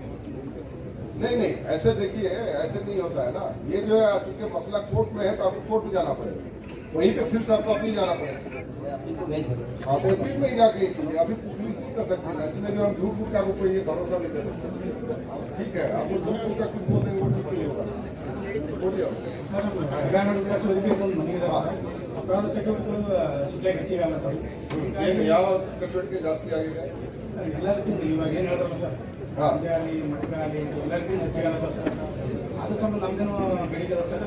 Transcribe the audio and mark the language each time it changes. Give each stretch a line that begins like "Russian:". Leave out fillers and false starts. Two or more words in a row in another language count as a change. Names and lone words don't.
Hindi: नहीं ऐसे देखिए, ऐसे नहीं होता है ना। ये जो है चूंकि मसला कोर्ट में है तो आपको कोर्ट में जाना पड़ेगा, वहीं पे फिर से आपको अपनी जाना पड़ेगा। हाँ तो अपील में ही जाके कीजिए, अभी पुलिस नहीं कर सकती ना। इसमें जो हम झूठ मूठ का आपको ये भरोसा नहीं दे सकते। ठीक है, आपको झूठ मूठ का कुछ बोल देंगे वो ठीक नहीं होगा।
Kannada: ಅಪರಾಧ ಚಟುವಟಿಕೆಗಳು ಶಿಕ್ಷೆಗೆ ಹೆಚ್ಚಿಗಾಲತ್ತವೆ. ಯಾವ ಚಟುವಟಿಕೆ ಜಾಸ್ತಿ ಆಗಿದೆ? ಎಲ್ಲದಕ್ಕಿಂತ ಇವಾಗ ಏನು ಹೇಳಿದ್ರಲ್ಲ ಸರ್, ಗಂಜಾ ಆಗಲಿ ಮಟ್ಕ ಆಗಲಿ ಎಲ್ಲದಕ್ಕಿಂತ ಹೆಚ್ಚಿಗಾಲತ್ತವೆ ಸರ್. ಅದು ಸಂಬಂಧ ನಮ್ದೇನು ಬೇಡಿಕೆ ಅದ ಸರ್.